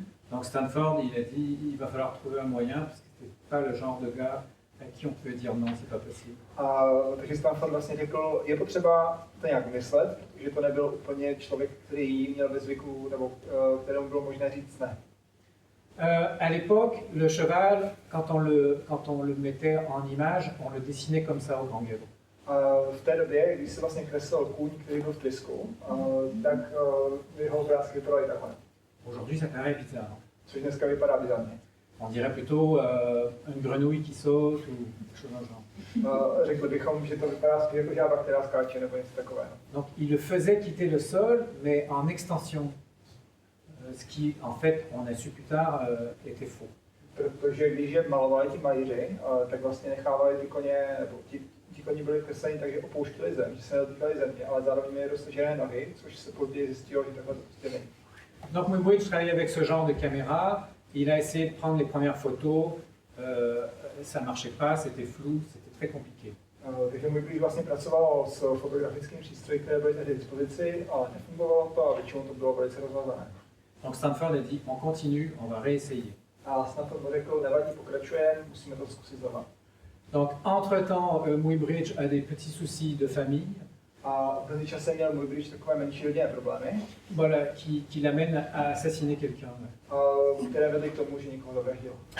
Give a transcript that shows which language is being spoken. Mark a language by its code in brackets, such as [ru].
[fr] Donc Stanford, il a dit, il va falloir trouver un moyen, parce que c'était pas le genre de gars à qui on pouvait dire non, c'est pas possible. [cs] Takže Stanford vlastně řekl, je potřeba to nějak myslet, protože to nebyl úplně člověk, který měl ve zvyku, nebo kterému bylo možné říct ne. [fr] À l'époque, le cheval, quand on le mettait en image, on le dessinait comme ça au grand galop. [cs] V té době, když se vlastně kreslil kůň, který byl v trysku, tak jeho obrázky vypadaly takhle. [fr] Aujourd'hui, ça paraît bizarre. [cs] Což dneska vypadá bizarně. [fr] On dirait plutôt une grenouille qui saute ou quelque chose dans le genre. [cs] Řekli bychom, že to vypadá spíš jako žába, která skáče nebo něco takového. [fr] Donc il le faisait quitter le sol, mais en extension. Ce qui, en fait, on a su plus tard, était faux. [cs] Protože když je malovali ti malíři, tak vlastně nechávali ty koně, nebo ti koni byli kresleni tak, že opouštěli zem, že se nedotýkali země, ale zároveň měli dostažené nohy, což se později zjistilo, že takhle to prostě není. [fr] Donc Muybridge travaillait avec ce genre de caméra, il a essayé de prendre les premières photos, ça ne marchait pas, c'était flou, c'était très compliqué. [cs] Takže Muybridge vlastně pracoval s fotografickým přístroji, které byly tehdy k dispozici, ale nefungovalo to a většinou to bylo velice rozvazané. [fr] Donc Stanford a dit, on continue, on va réessayer. [cs] A Stanford řekl, nevadí, pokračujeme, musíme to zkusit znova. [fr] Donc entre-temps, Muybridge a des petits soucis de famille, [cs] A v mezičase měl Muybridge takové menší rodinné problémy, [fr] voilà, qui l'amènent à assassiner quelqu'un. [cs] které vedly k tomu, že někoho zavraždil.